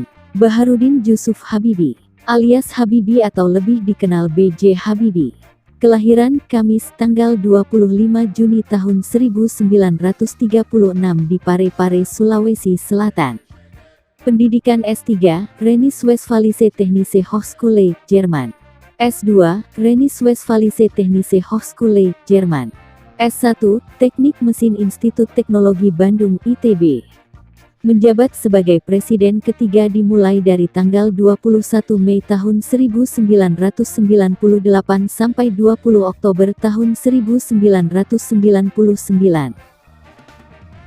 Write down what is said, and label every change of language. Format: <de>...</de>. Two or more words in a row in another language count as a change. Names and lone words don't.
<id>Baharudin Jusuf Habibie, alias Habibie atau lebih dikenal B.J. Habibie. Kelahiran Kamis tanggal 25 Juni tahun 1936 di Parepare, Sulawesi Selatan. Pendidikan S3, Rheinische Westfälische Technische Hochschule, Jerman. S2, Rheinische Westfälische Technische Hochschule, Jerman. S1, Teknik Mesin Institut Teknologi Bandung (ITB). Menjabat sebagai presiden ketiga dimulai dari tanggal 21 Mei tahun 1998 sampai 20 Oktober tahun 1999.</id>